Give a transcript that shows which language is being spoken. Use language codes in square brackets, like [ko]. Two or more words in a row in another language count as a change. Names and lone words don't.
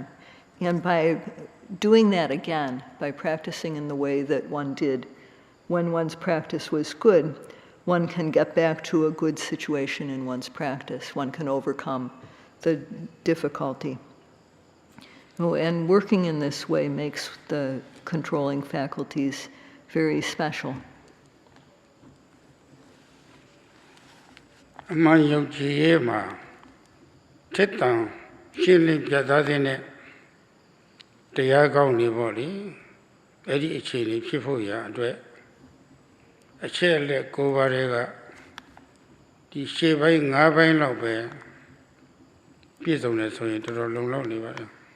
[en] And by doing that again, by practicing in the way that one did when one's practice was good, one can get back to a good situation in one's practice. One can overcome the difficulty. And working in this way makes the controlling faculties very special. [my] အမှန်ယုံကြည်ရေးမှာထက်တန်ရှင်းလင်းပြသတဲ့တရားကောင်းနေပေါ့လေအဲ့ဒီအခြေအနေဖြစ်ဖို့ရအတွက်အချက်အလက်9ပါးတွေကဒီရှေ့ပိုင်း5ပိုင်းလောက်ပဲပြည့်စုံတယ်ဆိုရင်တော်တော်လုံလောက်နေပါတယ်